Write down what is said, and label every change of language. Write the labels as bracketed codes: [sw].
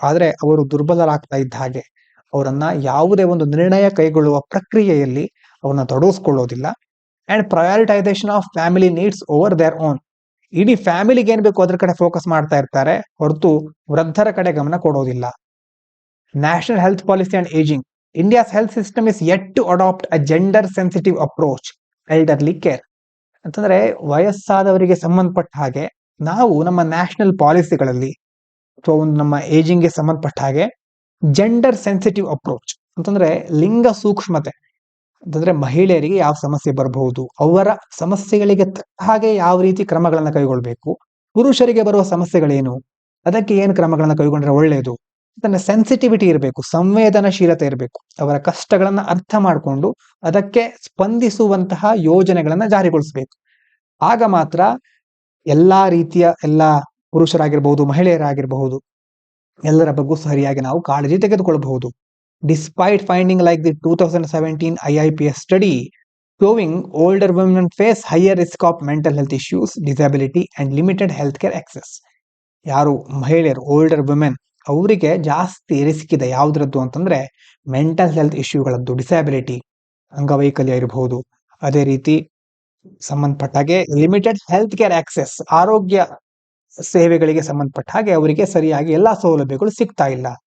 [kn] ಆದ್ರೆ ಅವರು ದುರ್ಬಲರಾಗ್ತಾ ಇದ್ದ ಹಾಗೆ ಅವರನ್ನ ಯಾವುದೇ ಒಂದು ನಿರ್ಣಯ ಕೈಗೊಳ್ಳುವ ಪ್ರಕ್ರಿಯೆಯಲ್ಲಿ ಅವ್ರನ್ನ ತೊಡಗಿಸ್ಕೊಳ್ಳೋದಿಲ್ಲ. [en] And prioritisation of family needs over their own. [kn] ಇಡೀ ಫ್ಯಾಮಿಲಿಗೆ ಏನ್ ಬೇಕು ಅದ್ರ ಕಡೆ ಫೋಕಸ್ ಮಾಡ್ತಾ ಇರ್ತಾರೆ, ಹೊರತು ವೃದ್ಧರ ಕಡೆ ಗಮನ ಕೊಡೋದಿಲ್ಲ. [en] National health policy and ageing. India's health system is yet to adopt a gender sensitive approach, elderly care. [kn] ಅಂತಂದ್ರೆ ವಯಸ್ಸಾದವರಿಗೆ ಸಂಬಂಧಪಟ್ಟ ಹಾಗೆ ನಾವು ನಮ್ಮ ನ್ಯಾಷನಲ್ ಪಾಲಿಸಿಗಳಲ್ಲಿ ಅಥವಾ ಒಂದು ನಮ್ಮ ಏಜಿಂಗ್ಗೆ ಸಂಬಂಧಪಟ್ಟ ಹಾಗೆ ಜೆಂಡರ್ ಸೆನ್ಸಿಟಿವ್ ಅಪ್ರೋಚ್ ಅಂತಂದ್ರೆ ಲಿಂಗ ಸೂಕ್ಷ್ಮತೆ, ಅಂತಂದ್ರೆ ಮಹಿಳೆಯರಿಗೆ ಯಾವ ಸಮಸ್ಯೆ ಬರಬಹುದು, ಅವರ ಸಮಸ್ಯೆಗಳಿಗೆ ತಕ್ಕ ಹಾಗೆ ಯಾವ ರೀತಿ ಕ್ರಮಗಳನ್ನ ಕೈಗೊಳ್ಬೇಕು, ಪುರುಷರಿಗೆ ಬರುವ ಸಮಸ್ಯೆಗಳೇನು, ಅದಕ್ಕೆ ಏನು ಕ್ರಮಗಳನ್ನ ಕೈಗೊಂಡ್ರೆ ಒಳ್ಳೆಯದು. ಸೆನ್ಸಿಟಿವಿಟಿ ಇರಬೇಕು, ಸಂವೇದನಶೀಲತೆ ಇರಬೇಕು. ಅವರ ಕಷ್ಟಗಳನ್ನ ಅರ್ಥ ಮಾಡಿಕೊಂಡು ಅದಕ್ಕೆ ಸ್ಪಂದಿಸುವಂತಹ ಯೋಜನೆಗಳನ್ನ ಜಾರಿಗೊಳಿಸಬೇಕು. ಆಗ ಮಾತ್ರ ಎಲ್ಲಾ ಪುರುಷರಾಗಿರ್ಬಹುದು, ಮಹಿಳೆಯರಾಗಿರಬಹುದು, ಎಲ್ಲರ ಬಗ್ಗೆ ಸರಿಯಾಗಿ ನಾವು ಕಾಳಜಿ ತೆಗೆದುಕೊಳ್ಳಬಹುದು. [en] Despite finding like the 2017 IIPS study showing older women face higher risk of mental health issues, disability and limited healthcare access. [kn] ಯಾರು ಮಹಿಳೆಯರು, [en] older women, [kn] ಅವರಿಗೆ ಜಾಸ್ತಿ ರಿಸ್ಕ್ ಇದೆ. ಯಾವ್ದ್ರದ್ದು ಅಂತಂದ್ರೆ ಮೆಂಟಲ್ ಹೆಲ್ತ್ ಇಶ್ಯೂಗಳದ್ದು, ಡಿಸ್ಯಾಬಿಲಿಟಿ, ಅಂಗವೈಕಲ್ಯ ಇರಬಹುದು. ಅದೇ ರೀತಿ ಸಂಬಂಧಪಟ್ಟ ಹಾಗೆ [en] limited health care access, [kn] ಆರೋಗ್ಯ ಸೇವೆಗಳಿಗೆ ಸಂಬಂಧಪಟ್ಟ ಹಾಗೆ ಅವರಿಗೆ ಸರಿಯಾಗಿ ಎಲ್ಲಾ ಸೌಲಭ್ಯಗಳು ಸಿಗ್ತಾ ಇಲ್ಲ.